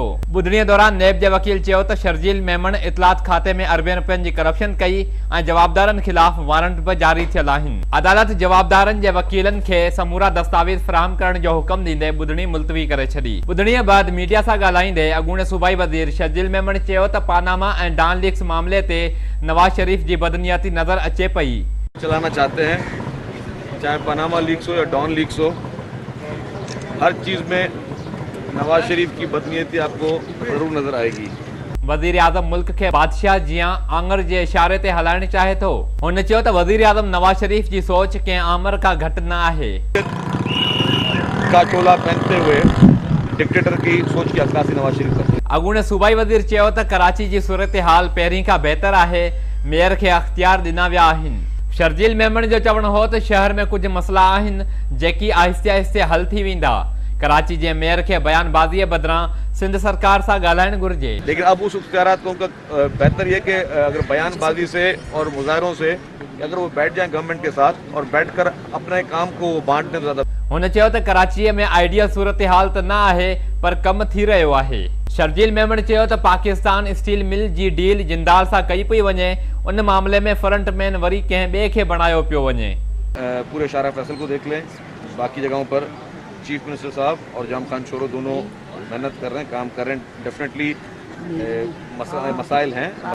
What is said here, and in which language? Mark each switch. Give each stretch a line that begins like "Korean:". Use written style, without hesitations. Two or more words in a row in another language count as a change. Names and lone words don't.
Sindhi: ॿुधणीअ दौरान नेब जे वकील चयो त शर्जिल मेमन इतलात खाते में अरबें रुपयनि जी करप्शन कई ऐं जवाबदारनि ख़िलाफ़ वारंट बि जारी थियल आहिनि। अदालत जवाबदारनि जे वकीलनि खे समूरा दस्तावेज़ फ़राहम करण जो हुकुम ॾींदे ॿुधणी मुलतवी करे छॾी। ॿुधणीअ बैदि मीडिया सां ॻाल्हाईंदे अगूणे सूबाई वज़ीर शर्जिल मेमन चयो त पानामा ऐं डॉन लीक्स मामले ते नवाज शरीफ जी बदनियती नज़र अचे पई।
Urdu: چلانا چاہتے ہیں، چاہے پاناما لیکس ہو یا ڈان لیکس ہو، ہر چیز میں نواز شریف کی بدنیتی آپ کو ضرور نظر آئے گی.
Sindhi: वज़ीर आज़म मुल्क के बादशाह जियां आंगर जे इशारे ते हलाइण चाहे थो। हुन चयो त वज़ीर आज़म नवाज शरीफ जी सोच कंहिं आमर का घटि न आहे।
Urdu: کا چولا پہنتے ہوئے ڈکٹیٹر کی سوچ کی عکاسی نواز شریف کرتے.
Sindhi: अगूणे सूबाई वज़ीर चयो त कराची जी सूरत हाल पहिरीं खां बहितर आहे। मेयर खे अख्तियार ॾिना विया आहिनि। शर्जिल मेमन जो चवणु हो त शहर में कुछ मसला आहिनि जेकी आहिस्ते आहिस्ते हल थी वेंदा। कराची जे मेयर के बयानबाज़ीअ बदिरां सिंध सरकार सां ॻाल्हाइणु घुरिजे।
Urdu: لیکن اب اس اختیارات کو بہتر یہ کہ اگر بیان بازی سے اور مظاہروں سے اگر وہ بیٹھ جائیں گورنمنٹ کے ساتھ اور بیٹھ کر اپنے کام کو بانٹنے زیادہ.
Sindhi: हुन चयो त कराचीअ में आइडियल सूरत हाल त न आहे पर कमु थी रहियो आहे। शर्जिल मेमन चयो त पाकिस्तान स्टील मिल जी डील जिंदाल सां कई पई वञे, उन मामले में फ्रंट मैन वरी कंहिं ॿिए खे बणायो पियो वञे।
Urdu: پورے شارع فیصل کو دیکھ لیں، باقی جگہوں پر
English: chief minister
Urdu: صاحب اور جام خان شورو دونوں محنت کر رہے ہیں، کام کر رہے ہیں. ڈیفینیٹلی مسائل ہیں.